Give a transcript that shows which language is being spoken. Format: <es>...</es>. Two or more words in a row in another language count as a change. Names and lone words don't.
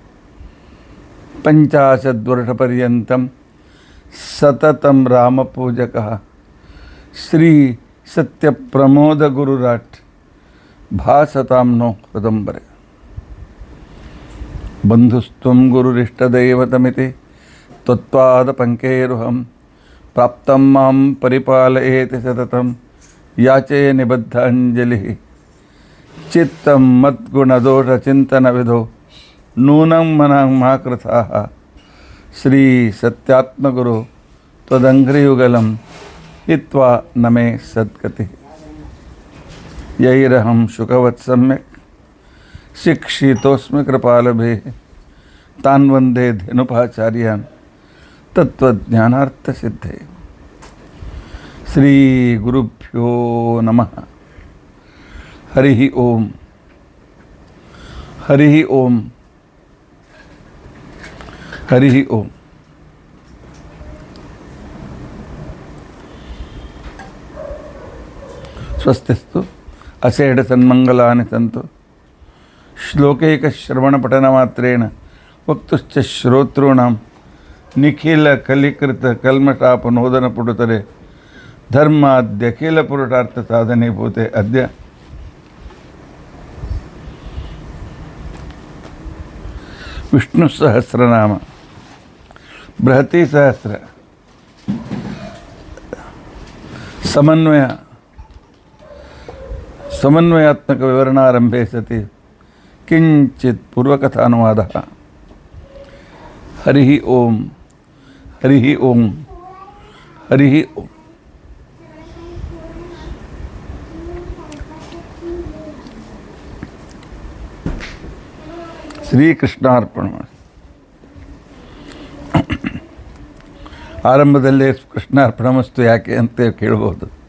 <sa>ಪಂಚಾಶದ್ವರ್ಷಪರ್ಯಂತಂ ಸತತಂ ರಾಮಪೂಜಕಃ ಶ್ರೀ ಸತ್ಯಪ್ರಮೋದಗುರುರಾಟ್ ಭಾಸತಾಂ ನೋ ಹೃದಂಬರೆ. ಬಂಧುಸ್ತ್ವಂ ಗುರುರಿಷ್ಟದೈವತಮಿತಿ ತ್ವತ್ಪಾದಪಂಕೇರುಹಂ ಪ್ರಾಪ್ತಂ ಮಾಂ ಪರಿಪಾಲಯೇತಿ ಸತತಂ ಯಾಚೇ ನಿಬದ್ಧಾಂಜಲಿಃ. ಚಿತ್ತಂ ಮದ್ಗುಣದೋಷಚಿಂತನವಿಧೋ ನೂನಂ ಮನಃ ಮಾ ಕೃತಾಃ. ಶ್ರೀ ಸತ್ಯಾತ್ಮಗುರು ತ್ವದಂಘ್ರಿಯುಗಲಂ ಹಿತ್ವಾ ನಮೇ ಸದ್ಗತಿ. ಯೈರಹಂ ಶುಕವತ್ ಸಮ್ಯಕ್ ಶಿಕ್ಷಿತೋಸ್ಮಿ ಕೃಪಾಲಭೇಃ. ತಾನ್ ವಂದೇ ಧನುಪಾಚಾರ್ಯಾನ್ ತತ್ವಜ್ಞಾನಾರ್ಥಸಿದ್ಧೇ. ಶ್ರೀ ಗುರುಭ್ಯೋ ನಮಃ. ಹರಿ ಓಂ. ಹರಿ ಓಂ. ಹರಿ ಓಂ. ಸ್ವಸ್ತಿಸ್ತು ಅಸೇಢ ಸನ್ಮಂಗಲಾನಿ ಸಂತು. ಶ್ಲೋಕೈಕಶ್ರವಣಪಠನಮಾತ್ರೇಣ ವಕ್ತುಶ್ಚ ಶ್ರೋತॄಣಾಂ ನಿಖಿಲ ಕಲಿಕೃತ ಕಲ್ಮಷಾಪನೋದನ ಪುಡುತರೆ ಧರ್ಮಾದ್ಯಖಿಲ ಪುರುಷಾರ್ಥ ಸಾಧನೀಭೂತೆ. ಅದ್ಯ ವಿಷ್ಣು ಸಹಸ್ರನಾಮ ಬೃಹತಿ ಸಹಸ್ರ ಸಮನ್ವಯಾತ್ಮಕ ವಿವರಣಾರಂಭೆ ಸತಿ ಕಿಂಚಿತ್ ಪೂರ್ವಕಥಾನುವಾದಃ. ಹರಿ ಓಂ. ಹರಿ ಓಂ. ಹರಿ ಓಂ. ಶ್ರೀಕೃಷ್ಣಾರ್ಪಣ.</sa> <kn>ಆರಂಭದಲ್ಲೇ ಕೃಷ್ಣಾರ್ಪಣಮಸ್ತು ಯಾಕೆ ಅಂತ ಕೇಳಬಹುದು.</kn>